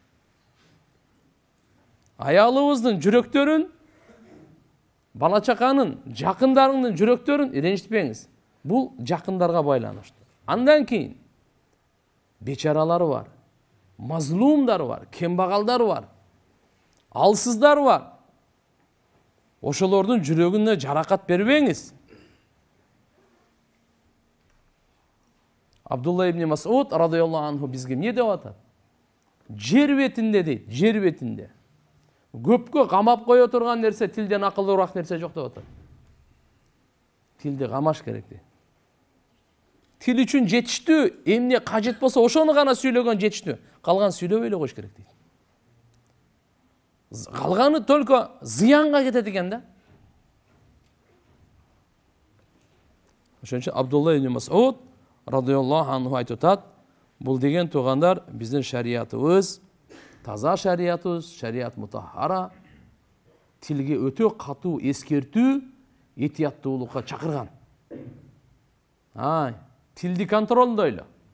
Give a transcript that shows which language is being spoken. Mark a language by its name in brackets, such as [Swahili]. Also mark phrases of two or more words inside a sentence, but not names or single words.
[Kyrgyz] Аялыбыздын жүрөктөрүн, бала чаканын, жакындарыңдын жүрөктөрүн ренжитпеңиз. Бул жакындарга байланыштуу. Андан кийин бечаралар бар, мазлумдар бар, кембагалдар бар, алсыздар бар. Ошолордун жүрөгүнө жаракат бербеңиз. Абдулла ибн Масуд [Arabic] رضي الله عنه [Kyrgyz] бизге эмне деп атат? Жер бетинде дейт, жер бетинде. Көпкө камап кое турган нерсе тилден акылдуураак нерсе жок деп атат. Тилди камаш керек дейт. Тил үчүн жетиштүү, эмне кажет болсо ошону гана сүйлөгөн жетиштүү. Калган сүйлөбөй эле коюш керек дейт. Калганы только зыянга кетет экен да. Ошон үчүн Абдулла ибн Масуд [Arabic] رضي الله عنه [Kyrgyz] айтып атат, бул деген туугандар биздин шариятыбыз, таза шариятыбыз, [Arabic] شريعة مطهرة, [Kyrgyz] тилге өтө катуу эскертүү, этияттуулукка чакырган. Тилди контролдойлу.